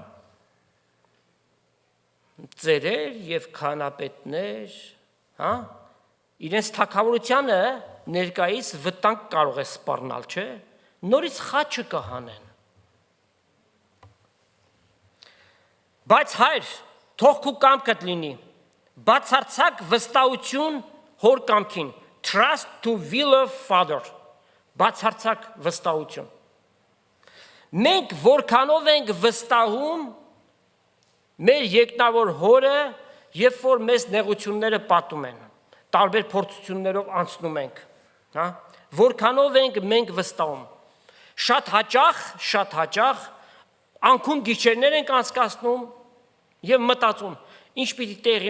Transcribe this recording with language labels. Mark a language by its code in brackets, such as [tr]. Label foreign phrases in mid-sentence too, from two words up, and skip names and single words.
[hy] ծերեր եւ քանապետներ, իրենց թագավորությանը ներկայիս վտանգ կարող է սպառնալ, չէ՞, նորից խաչը կհանեն։ Բայց հայր, թող քո կամքդ լինի, բացարձակ վստահություն հոր կամքին, [en] trust to will of Father, [hy] բացարձակ վստահություն։ Մենք որքանով ենք վստահում մեր երկնավոր հորը, երբ որ մեզ նեղությունները պատում են, տարբեր փորձություններով անցնում ենք, որքանով ենք մենք վստահում։ Շատ հաճախ անքուն գիշերներ ենք անցկացնում եւ մտածում, ինչ պիտի տեղի